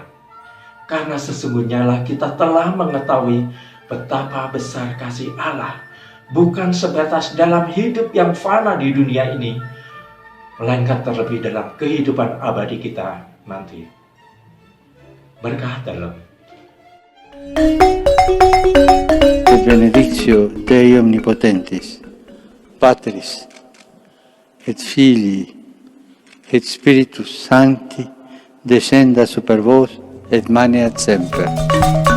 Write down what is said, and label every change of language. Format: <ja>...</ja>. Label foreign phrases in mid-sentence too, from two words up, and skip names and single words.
<id>Karena sesungguhnya lah kita telah mengetahui betapa besar kasih Allah, bukan sebatas dalam hidup yang fana di dunia ini, melainkan terlebih dalam kehidupan abadi kita nanti. Berkah dalam.</id> <la>Et benedictio Dei Omnipotentis, Patris, et Filii, et Spiritus Sancti, descenda super vos et maneat semper.</la>